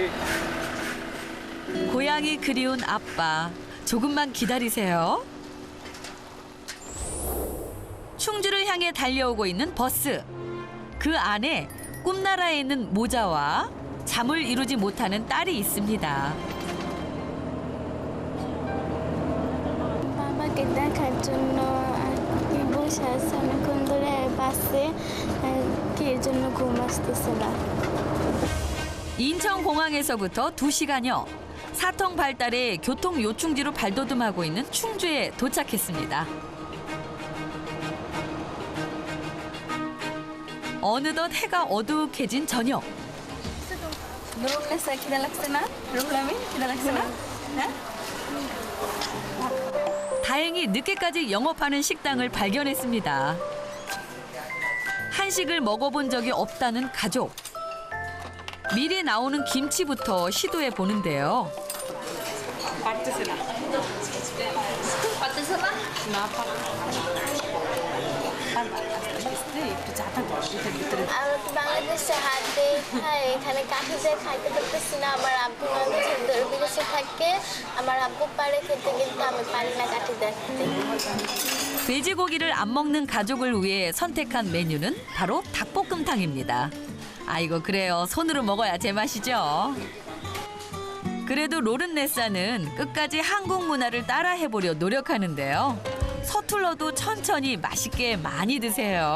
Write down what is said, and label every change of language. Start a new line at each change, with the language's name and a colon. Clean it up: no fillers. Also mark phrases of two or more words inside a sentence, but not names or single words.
Korean: 고향이 그리운 아빠, 조금만 기다리세요. 충주를 향해 달려오고 있는 버스. 그 안에 꿈나라에 있는 모자와 잠을 이루지 못하는 딸이 있습니다.
Bangla: বাবাকে দেখার জন্য বসে আছে অনেকক্ষণ ধরে বাসে কি এর জন্য ঘুম আসতেছে না
Korean: 인천공항에서부터 2시간여. 사통 발달에 교통 요충지로 발돋움하고 있는 충주에 도착했습니다. 어느덧 해가 어둑해진 저녁.
Bangla: 누룩내사 খিদা লাগছে না? রুহুল খিদা লাগছে না? হ্যাঁ?
Korean: 다행히 늦게까지 영업하는 식당을 발견했습니다. 한식을 먹어본 적이 없다는 가족. 미리 나오는 김치부터 시도해 보는데요.
Bangla: পারতেছে না। পারতেছো না? না একটু চাটা ভিতরে আমরা তো বাংলাদেশে হাতে খাই, এখানে কাঠি দিয়ে খাইতে পারতেছি না। আমার আব্বু বিদেশে থাকে, আমার আব্বু পারে খেতে, কিন্তু আমি পারি না কাঠি দিয়ে খেতে।
Korean: 돼지고기를 안 먹는 가족을 위해 선택한 메뉴는 바로 닭볶음탕입니다. 아이고 그래요. 손으로 먹어야 제맛이죠. 그래도 로른네사는 끝까지 한국 문화를 따라해보려 노력하는데요. 서툴러도 천천히 맛있게 많이 드세요.